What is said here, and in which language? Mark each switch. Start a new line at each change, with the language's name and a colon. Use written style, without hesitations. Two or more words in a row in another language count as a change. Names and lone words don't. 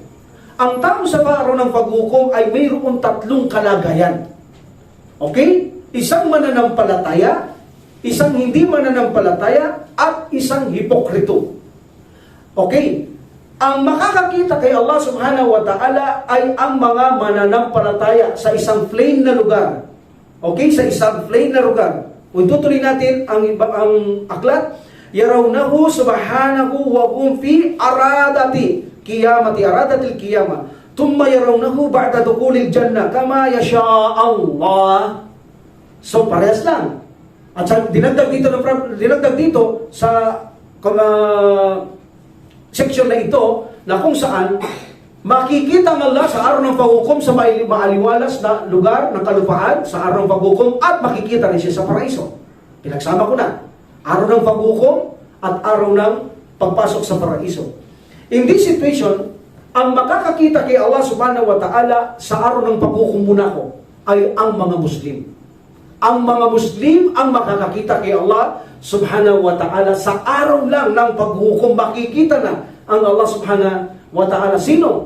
Filipino: Ang tao sa araw ng paghuhukom ay mayroon tatlong kalagayan. Okay? Isang mananampalataya, isang hindi mananampalataya, at isang hipokrito. Okay? Ang makakakita kay Allah
Arabic: سبحانه وتعالى
Filipino: ay ang mga mananampalataya sa isang plain na lugar. Okay? Sa isang plain na lugar. Kung tutuloy natin ang aklat,
Arabic: يرونه سبحانه وهم في عرصات عرصات القيامة. ثم يرونه بعد دخول الجنة كما يشاء الله.
Filipino: So parehas lang. At dinagdag dito sa section na ito na kung saan makikita ng Allah sa araw ng paghukom sa maaliwalas na lugar ng kalupaan, sa araw ng paghukom, at makikita rin siya sa paraiso. Pinagsama ko na. Araw ng paghukom at araw ng pagpasok sa paraiso.
English: In this situation,
Filipino: ang makakakita kay Allah
Arabic: سبحانه وتعالى
Filipino: sa araw ng paghukom muna ko ay ang mga Muslim. Ang mga Muslim ang makakakita kay Allah
Arabic: سبحانه وتعالى
Filipino: sa araw lang ng paghukom. Makikita na ang Allah
Arabic: سبحانه وتعالى.
Filipino: Sino?